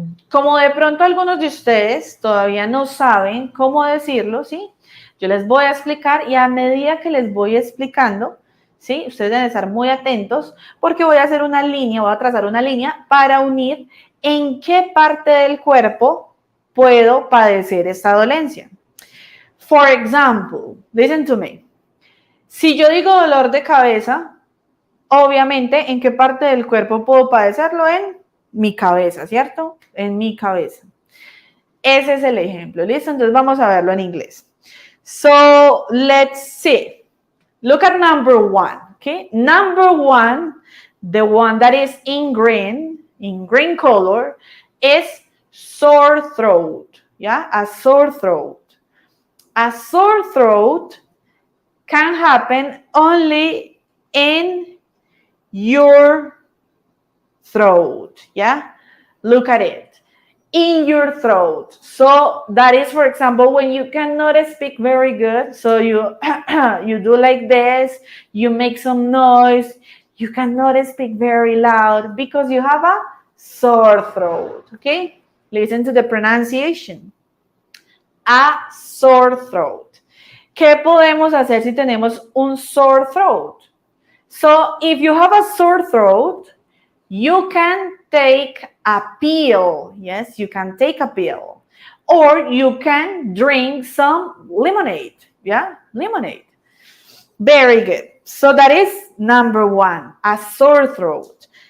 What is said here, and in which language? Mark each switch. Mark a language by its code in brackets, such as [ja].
[es] Como de pronto algunos de ustedes todavía no saben cómo decirlo, ¿sí? Yo les voy a explicar y a medida que les voy explicando, ¿sí? Ustedes deben estar muy atentos porque voy a hacer una línea, voy a trazar una línea para unir en qué parte del cuerpo puedo padecer esta dolencia. [en] For example, listen to me. [es] Si yo digo dolor de cabeza, obviamente, ¿en qué parte del cuerpo puedo padecerlo? En mi cabeza, ¿cierto? En mi cabeza. Ese es el ejemplo, ¿listo? Entonces vamos a verlo en inglés. [en] So, let's see. Look at number one, okay? Number one, the one that is in green color, is sore throat, yeah? A sore throat. A sore throat can happen only in your throat, yeah? Look at it. In your throat. So that is, for example, when you cannot speak very good, so you you do like this, you make some noise, you cannot speak very loud because you have a sore throat, okay? Listen to the pronunciation. A sore throat. [es] ¿Qué podemos hacer si tenemos un [en] sore throat? So if you have a sore throat, you can take a pill. Yes, you can take a pill. Or you can drink some lemonade. Yeah, lemonade. Very good. So that is number one, a sore throat.